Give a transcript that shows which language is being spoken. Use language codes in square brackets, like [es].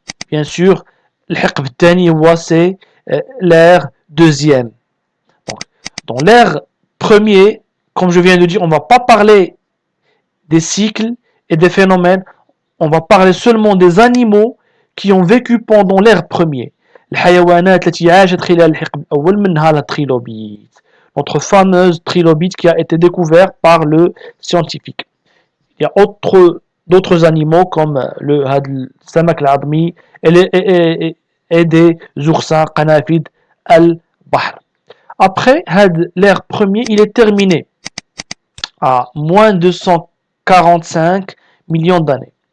[fr] Bien sûr, [ar] al-hiqb al-thani, [fr] c'est l'ère deuxième. Donc, dans l'ère premier, comme je viens de dire, on ne va pas parler des cycles et des phénomènes. On va parler seulement des animaux qui ont vécu pendant l'ère premier. [ar] الحيوانات التي عاشت خلال الحقب الأول منها التريلوبيت. [fr] Notre fameuse trilobite qui a été découverte par le scientifique. Il y a d'autres animaux comme le [ar] samak al-admi [fr] et des oursins [ar] qanafid al-bahr. [fr] Après, l'ère premier, il est terminé à moins 245 millions d'années.